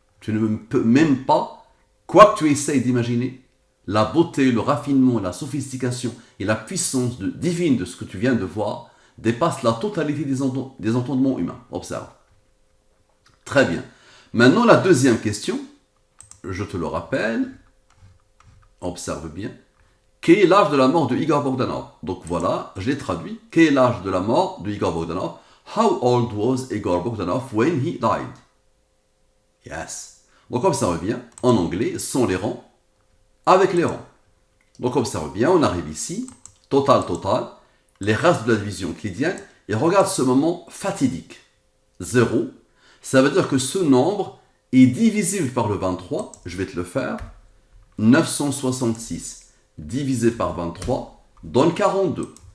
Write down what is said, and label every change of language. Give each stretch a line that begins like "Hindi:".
French: Tu ne peux même pas, quoi que tu essayes d'imaginer, la beauté, le raffinement, la sophistication et la puissance divine de ce que tu viens de voir dépasse la totalité des entendements humains. Observe. Très bien. Maintenant, la deuxième question, je te le rappelle, observe bien. Quel est l'âge de la mort de Igor Bogdanov? Donc voilà, je l'ai traduit. Quel est l'âge de la mort de Igor Bogdanov?
English: How old was Igor Bogdanov when he died? Yes.
French: Donc observe bien, en anglais, sans les rangs, avec les rangs. Donc observe bien, on arrive ici, total, les restes de la division euclidienne, et regarde ce moment fatidique. 0, ça veut dire que ce nombre est divisible par le 23, je vais te le faire, 966 divisé par 23 donne 42.